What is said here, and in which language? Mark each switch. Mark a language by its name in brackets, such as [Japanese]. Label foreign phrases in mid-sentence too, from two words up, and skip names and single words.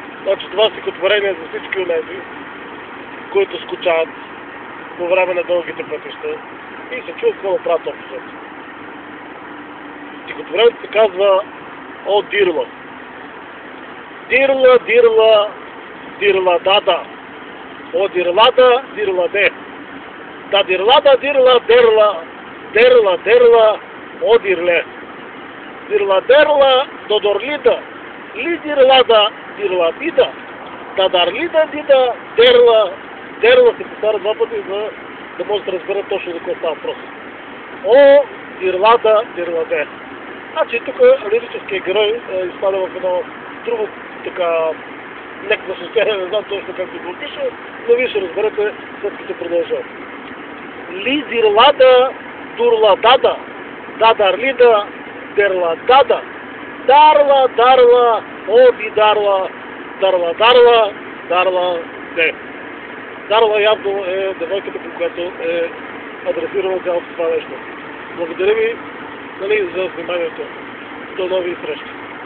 [Bulgarian] Значи това стихотворение за всички онези, които скучават по време на дългите пътища и се чуят какво да правят общо. Стихотворението се казва О Дирла. Дирла, дирла, дирла дада. О дирлада, дирладе. Да дирлада, дирла, дерла, дерла, дерла, о дирле. Дирла, дерла, додорлида, ли дирлада, дирла дида. Да дарлида, дида, дерла, дерла се повтаря два пъти, за да може да разберат точно за какво става въпрос. О дирлада, дирладе. Значи тук лирическият герой изпада в едно друго така някакво състояние, не знам точно как да го опиша, но вие ще разберете след като продължа. Ли дирлада, дурладада, дадарлида, дерладада, дарла, дарла, оди дарла, дарла, дарла, дарла, де. Дарла явно е девойката, по която е адресирала цялото това нещо. Благодаря ви за вниманието. До нови срещи.